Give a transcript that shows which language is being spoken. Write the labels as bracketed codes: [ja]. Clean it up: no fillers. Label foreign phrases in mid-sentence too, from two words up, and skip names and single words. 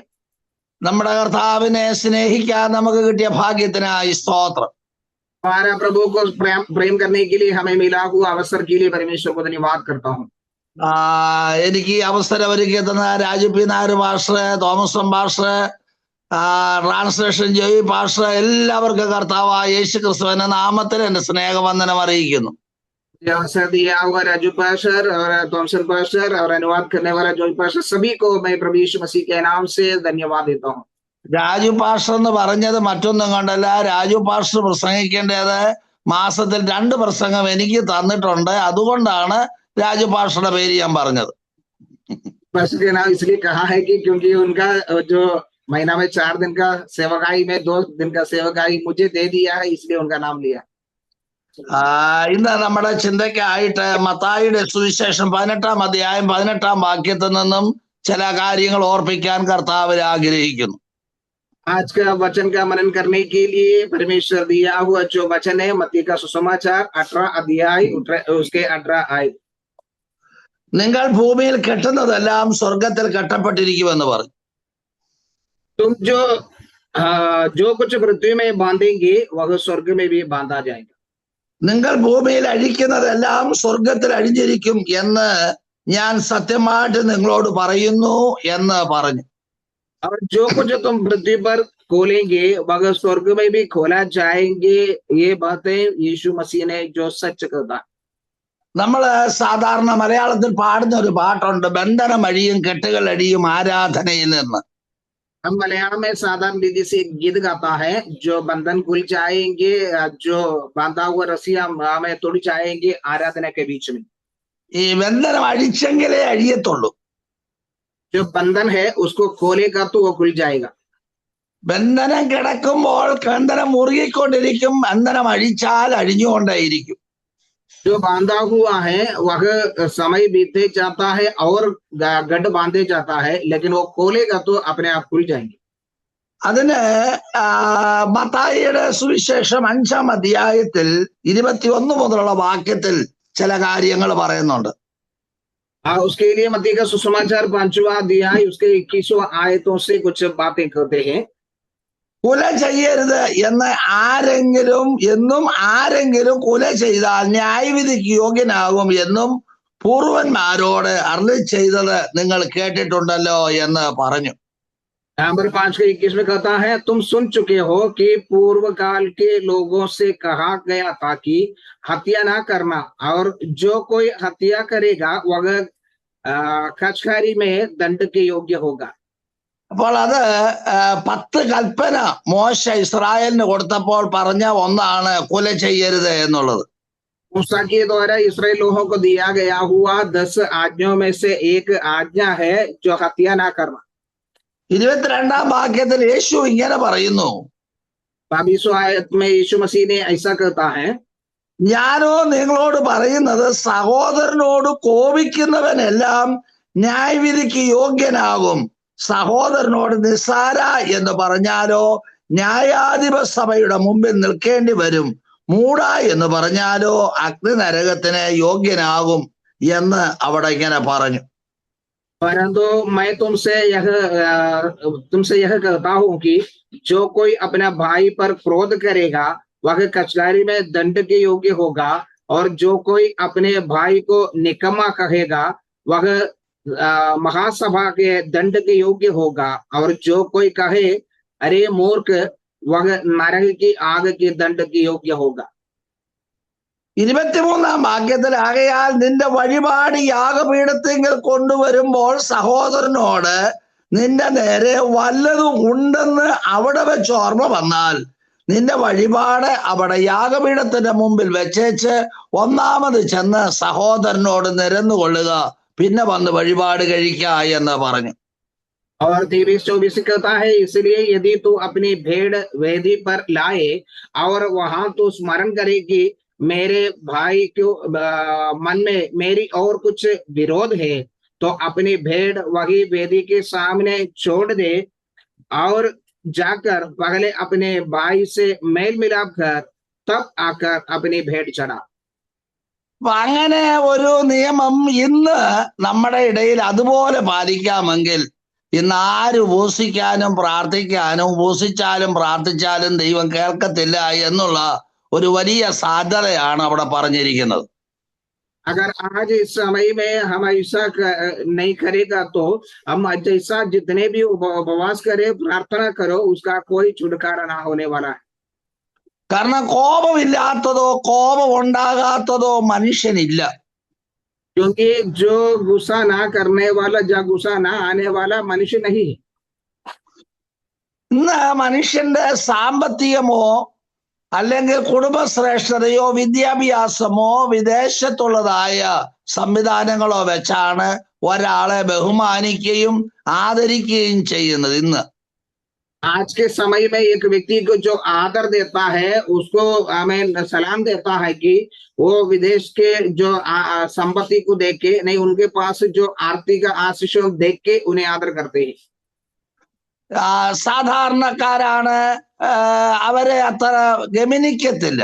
[ml] നമ്മുടെ കർത്താവിനെ സ്നേഹിക്കാൻ നമുക്ക് കിട്ടിയ ഭാഗ്യത്തിനായി സ്തോത്രം. [hi] हमारा प्रभु को प्रेम करने के लिए हमें मिला हुआ अवसर के लिए परमेश्वर को धन्यवाद करता हूँ. [ml] എനിക്ക് ഈ അവസരം ഒരുക്കി തന്ന രാജു പി നായർ പാസ്റ്റർ, തോമസ് പാസ്റ്റർ, ട്രാൻസ്ലേഷൻ ജോയി പാസ്റ്റർ, എല്ലാവർക്കും കർത്താവായ യേശു ക്രിസ്തുവിന്റെ നാമത്തിൽ എന്റെ സ്നേഹവന്ദനം അറിയിക്കുന്നു. [hi] अवसर दिया हुआ राजू पास्टर और थॉमसन पास्टर और अनुवाद करने वाला जॉय पास्टर सभी को मैं प्रभु यीशु मसीह के नाम से धन्यवाद देता हूँ. [ml] രാജു പാസ്റ്റർ എന്ന് പറഞ്ഞത് മറ്റൊന്നും കണ്ടല്ല. രാജു പാസ്റ്റർ പ്രസംഗിക്കേണ്ടത് മാസത്തിൽ 2 പ്രസംഗം എനിക്ക് തന്നിട്ടുണ്ട്. അതുകൊണ്ടാണ് രാജു പാസ്റ്ററുടെ പേര് ഞാൻ പറഞ്ഞത്. [hi] पास्टर के नाम इसलिए कहा है कि क्योंकि उनका जो महीना में 4 दिन का सेवकाई में 2 दिन का सेवकाई मुझे दे दिया है, इसलिए उनका नाम लिया. [ml] ഇന്ന് നമ്മുടെ ചിന്തയ്ക്കായിട്ട് മത്തായിയുടെ സുവിശേഷം 18-ാം അധ്യായം 18-ാം വാക്യത്തിൽ നിന്നും ചില കാര്യങ്ങൾ ഓർപ്പിക്കാൻ കർത്താവ് ആഗ്രഹിക്കുന്നു. [hi] आज का वचन का मनन करने के लिए परमेश्वर दिया हुआ जो वचन है मत्ती का सुसमाचार 18 अध्याय उसके 18 आयत. [ml] നിങ്ങൾ ഭൂമിയിൽ കെട്ടുന്നതെല്ലാം സ്വർഗത്തിൽ കെട്ടപ്പെട്ടിരിക്കുമെന്ന് പറഞ്ഞു. [hi] तुम जो कुछ पृथ्वी में बांधेंगे वह स्वर्ग में भी बांधा जाएगा. [ml] നിങ്ങൾ ഭൂമിയിൽ അഴിക്കുന്നതെല്ലാം സ്വർഗത്തിൽ അഴിഞ്ഞിരിക്കും എന്ന് ഞാൻ സത്യമായിട്ട് നിങ്ങളോട് പറയുന്നു എന്ന് പറഞ്ഞു. [hi] और जो कुछ तुम पृथ्वी पर खोलेंगे वह स्वर्ग में भी खोला जाएंगे. ये बातें यीशु मसीह ने जो सच कहा. [ml] നമ്മള് സാധാരണ മലയാളത്തിൽ പാടുന്ന ഒരു പാട്ടുണ്ട്, ബന്ധനം അഴിയും കെട്ടുകൾ അഴിയും ആരാധനയിൽ നിന്ന്. [hi] हम मलयालम में साधारण रीति से गीत गाता है, जो बंधन खुल जाएंगे, जो बांधा हुआ रस्सियां हमें तोड़ जाएंगे आराधना के बीच में. [ml] ഈ ബന്ധനം അഴിച്ചെങ്കിലേ അഴിയത്തുള്ളൂ. [hi] जो बंधन है उसको खोलेगा तो वो खुल जाएगा. [ml] ബന്ധനം കിടക്കുമ്പോൾ ബന്ധനം മുറുകിക്കൊണ്ടിരിക്കും, ബന്ധനം അഴിച്ചാൽ അഴിഞ്ഞുകൊണ്ടേയിരിക്കും. [hi] जो बांधा हुआ है वह समय बीतते जाता है और गढ़ बांधे जाता है, लेकिन वो खोलेगा तो अपने आप खुल जाएंगे। [ml] അതിന് മത്തായിയുടെ സുവിശേഷം 5-ാം അധ്യായത്തിൽ 21 മുതലുള്ള വാക്യത്തിൽ ചില കാര്യങ്ങൾ പറയുന്നുണ്ട്. [hi] उसके लिए मत्ती का सुसमाचार 5वां अध्याय उसके 21वां आयतों से कुछ बातें करते हैं। [ml] കൊല ചെയ്യരുത് എന്ന് ആരെങ്കിലും കൊല ചെയ്താൽ ന്യായവിധിക്ക് യോഗ്യനാകും എന്നും പൂർവന്മാരോട് അരുളി ചെയ്തത് നിങ്ങൾ കേട്ടിട്ടുണ്ടല്ലോ എന്ന് പറഞ്ഞു. [hi] नंबर 5 के 21 में कहता है, तुम सुन चुके हो कि पूर्व काल के लोगों से कहा गया था कि हत्या ना करना, और जो कोई हत्या करेगा वह कचहरी में दंड के योग्य होगा। [ml] അപ്പോൾ അത് 10 കൽപ്പന മോശ ഇസ്രായേലിന് കൊടുത്തപ്പോൾ പറഞ്ഞ ഒന്നാണ് കൊല ചെയ്യരുത് എന്നുള്ളത്. [hi] मूसा के द्वारा इस्राएल लोगों को दिया गया हुआ 10 आज्ञाओं में से एक आज्ञा है जो हत्या ना करना। [ml] 22-ാം വാക്യത്തിൽ യേശു ഇങ്ങനെ പറയുന്നു, [hi] 22 आयत में यीशु मसीह ने ऐसा कहता है, [ml] ഞാനോ നിങ്ങളോട് പറയുന്നത് സഹോദരനോട് കോപിക്കുന്നവനെല്ലാം ന്യായവിധിക്ക് യോഗ്യനാകും. സഹോദരനോട് നിസ്സാര എന്ന് പറഞ്ഞാലോ ന്യായാധിപ സഭയുടെ മുമ്പിൽ നിൽക്കേണ്ടി വരും. മൂഢ എന്ന് പറഞ്ഞാലോ അഗ്നി നരകത്തിന് യോഗ്യനാകും എന്ന് അവിടെ ഇങ്ങനെ പറഞ്ഞു. [hi] परंतु मैं तुमसे यह कहता हूं कि जो कोई अपना भाई पर क्रोध करेगा वह कचहरी में दंड के योग्य होगा, और जो कोई अपने भाई को निकम्मा कहेगा वह महासभा के दंड के योग्य होगा, और जो कोई कहे अरे मूर्ख वह नरक की आग के दंड के योग्य होगा। [ml] 23-ാം വാക്യത്തിൽ ആകയാൽ നിന്റെ വഴിപാട് യാഗപീഠത്തിങ്കൽ കൊണ്ടുവരുമ്പോൾ സഹോദരനോട് നിന്റെ നേരെ വല്ലതും ഉണ്ടെന്ന് അവിടെ വെച്ച് ഓർമ്മ വന്നാൽ നിന്റെ വഴിപാട് അവിടെ യാഗപീഠത്തിന്റെ മുമ്പിൽ വെച്ചേച്ച് ഒന്നാമത് ചെന്ന് സഹോദരനോട് നിരന്നുകൊള്ളുക, പിന്നെ വന്ന് വഴിപാട് കഴിക്ക എന്ന് പറഞ്ഞു. [hi] और 23-24 कहता है, इसलिए यदि तू अपनी भेड़ वेदी पर लाए और वहां तू स्मरण करे कि मेरे भाई को मन में मेरी और कुछ विरोध है, तो अपनी भेड़ वही वेदी के सामने छोड़ दे और जाकर पहले अपने भाई से मेल मिलाप कर तब आकर अपनी भेड़ चढ़ा। [ml] അപ്പൊ അങ്ങനെ ഒരു നിയമം ഇന്ന് നമ്മുടെ ഇടയിൽ അതുപോലെ പാലിക്കാമെങ്കിൽ ഇന്ന് ആര് ഉപസിക്കാനും പ്രാർത്ഥിക്കാനും ഉപസിച്ചാലും പ്രാർത്ഥിച്ചാലും ദൈവം കേൾക്കത്തില്ല എന്നുള്ള ഒരു വലിയ സാധ്യതയാണ് അവിടെ പറഞ്ഞിരിക്കുന്നത്. [hi] अगर आज इस समय में हम ऐसा नहीं करेगा तो हम जैसा जितने भी उपवास करे प्रार्थना करो उसका कोई छुटकारा ना होने वाला है। [ml] കാരണം കോപമില്ലാത്തതോ കോപം ഉണ്ടാകാത്തതോ മനുഷ്യനില്ല. [hi] क्योंकि जो गुस्सा ना करने वाला या गुस्सा ना आने वाला मनुष्य नहीं है। [ml] ഇന്ന് മനുഷ്യന്റെ സാമ്പത്തികമോ അല്ലെങ്കിൽ കുടുംബശ്രേഷ്ഠതയോ വിദ്യാഭ്യാസമോ വിദേശത്തുള്ളതായ സംവിധാനങ്ങളോ വെച്ചാണ് ഒരാളെ ബഹുമാനിക്കുകയും ആദരിക്കുകയും ചെയ്യുന്നത്. ഇന്ന് [hi] आज के समय में एक व्यक्ति को जो आदर देता है उसको हमें सलाम देता है कि वो विदेश के जो संपत्ति को देख के नहीं, उनके पास जो आर्थिक आशीषों देख के उन्हें आदर करते हैं। [ml] സാധാരണക്കാരാണ് അവരെ അത്ര ഗമനിക്കത്തില്ല.